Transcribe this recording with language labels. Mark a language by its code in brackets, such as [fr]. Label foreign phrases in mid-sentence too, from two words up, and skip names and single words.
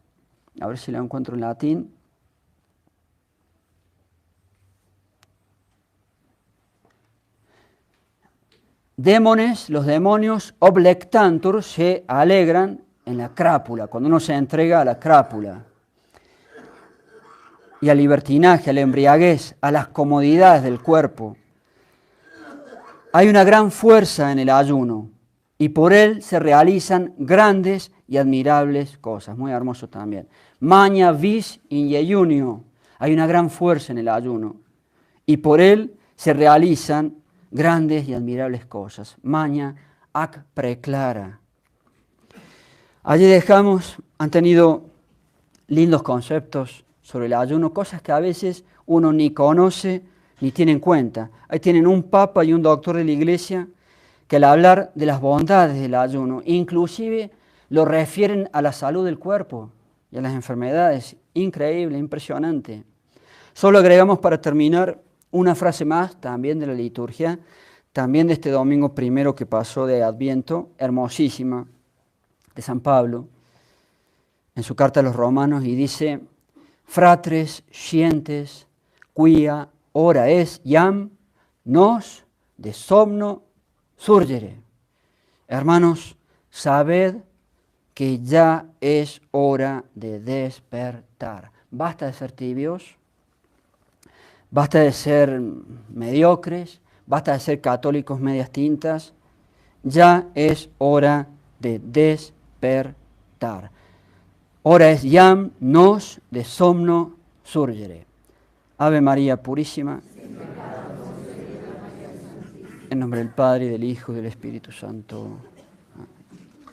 [es] A ver si lo encuentro en latín. Démones, los demonios, oblectantur, se alegran en la crápula, cuando uno se entrega a la crápula. Y al libertinaje, a la embriaguez, a las comodidades del cuerpo. Hay una gran fuerza en el ayuno y por él se realizan grandes y admirables cosas. Muy hermoso también. [la] Magna vis in jejunio. [es] Hay una gran fuerza en el ayuno y por él se realizan grandes y admirables cosas. [la] Magna ac preclara. [es] Allí dejamos, han tenido lindos conceptos sobre el ayuno, cosas que a veces uno ni conoce ni tiene en cuenta. Ahí tienen un papa y un doctor de la Iglesia que al hablar de las bondades del ayuno, inclusive lo refieren a la salud del cuerpo y a las enfermedades. Increíble, impresionante. Solo agregamos para terminar una frase más, también de la liturgia, también de este domingo primero que pasó de Adviento, hermosísima, de San Pablo, en su carta a los Romanos, y dice: [la] fratres scientes quia hora es iam nos de somno surgere. [es] Hermanos, sabed que ya es hora de despertar. Basta de ser tibios, basta de ser mediocres, basta de ser católicos medias tintas. Ya es hora de despertar. [la] Hora es iam nos de somno surgere. [es] Ave María Purísima. En nombre del Padre, y del Hijo, y del Espíritu Santo.